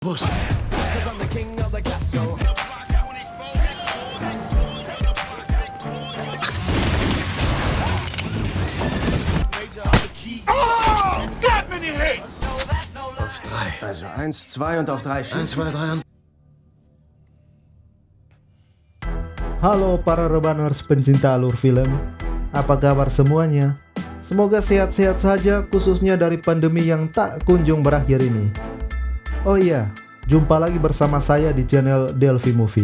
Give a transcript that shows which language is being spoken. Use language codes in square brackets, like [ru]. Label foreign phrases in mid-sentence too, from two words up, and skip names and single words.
[en] Pussy. Cause I'm the king of the castle. Oh, got me in the head. [de] Auf 3. Also 1, 2 und auf 3 1, schießen. 2, 3 und... [id] Halo para rebaners pencinta alur film, apa kabar semuanya? Semoga sehat-sehat saja, khususnya dari pandemi yang tak kunjung berakhir ini. Oh iya, jumpa lagi bersama saya di channel Delphi Movie.